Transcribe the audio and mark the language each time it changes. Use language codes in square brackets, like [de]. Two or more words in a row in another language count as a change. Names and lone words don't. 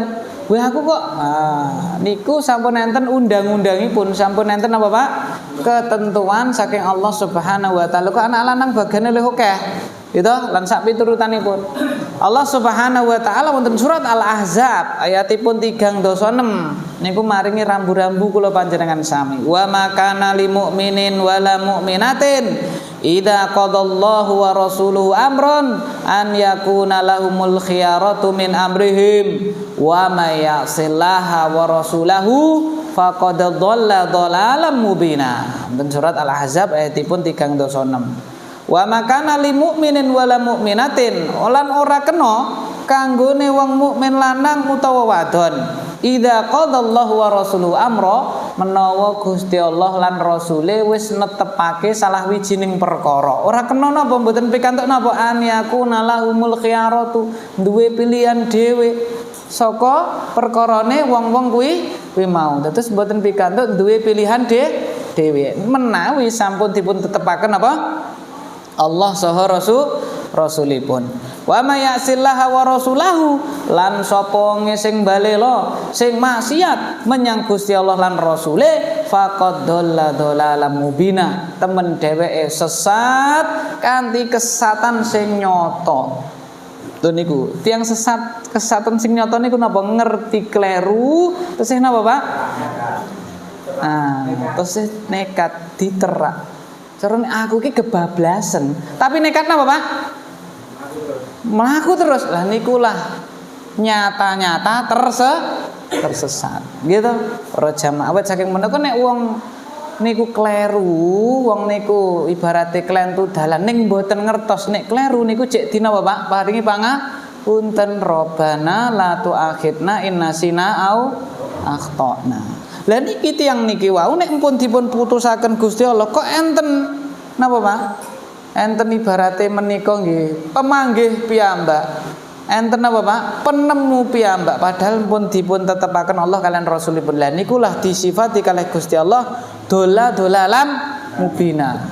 [jv] Wah aku kok niku sampun enten undang-undangipun, sampun enten apa Pak? Ketentuan saking Allah [ar] سبحانه وتعالى. [jv] Kok anak lanang bagane luwih akeh. Gitu lan sak piturutanipun. Allah [ar] سبحانه وتعالى [jv] wonten surat Al-Ahzab ayatipun 3-6 niku maringi rambu-rambu kula panjenengan sami. [ar] وما كان لمؤمن ولا مؤمنة إذا قضى الله ورسوله أمرا أن يكون لهم الخيرة من أمرهم ومن يعص الله ورسوله فقد ضل ضلالا مبينا. [jv] Dan surat Al-Ahzab ayatipun 3-6. [ar] وما كان لمؤمن ولا مؤمنة [jv] lan ora kena kanggone wong mukmin lanang utawa wadon [ar] إذا قضى الله ورسوله أمرا [jv] menawa Gusti Allah lan rasule wis netepake salah wijining perkara ora kena napa mboten pikantuk napa [ar] أن يكون لهم الخيرة [jv] duwe pilihan dhewe saka perkarane wong-wong kuwi mau terus mboten pikantuk duwe pilihan dhewe menawi sampun dipun tetepaken apa Allah saha rasulipun. [ar] ومن يعص الله ورسوله [jv] lan sapa sing balela sing maksiat menyang Gusti Allah lan rasule [ar] فقد ضل ضلالا مبينا. [jv] Temen dheweke sesat kanthi kesatan sing nyata. Lho niku, tiyang sesat kesatan sing nyata niku napa ngerti kleru terus napa Pak? Terus nekat diterak. Carane aku ki kebablasan, tapi nekat napa Pak? Mlaku terus. Lah nikulah nyata-nyata tersesat. Gitu. Para jamaah awet saking menika nek wong niku kleru, wong niku ibarate klentu dalan ning mboten ngertos nek kleru niku cek dinapa Pak? Paringi pangapunten [ar] ربنا لا تؤاخذنا إن نسينا أو أخطأنا. [jv] Lah niki tiyang niki wau nek pun dipun putusaken Gusti Allah kok enten napa Pak? Enten ibarate menika nggih pemanggih piyambak. Enten apa Pak? Penemu piyambak padahal pun dipun tetepaken Allah kalian Rasulipun. Lah nikulah disifati kalih Gusti Allah [ar] ضلالا مبينا.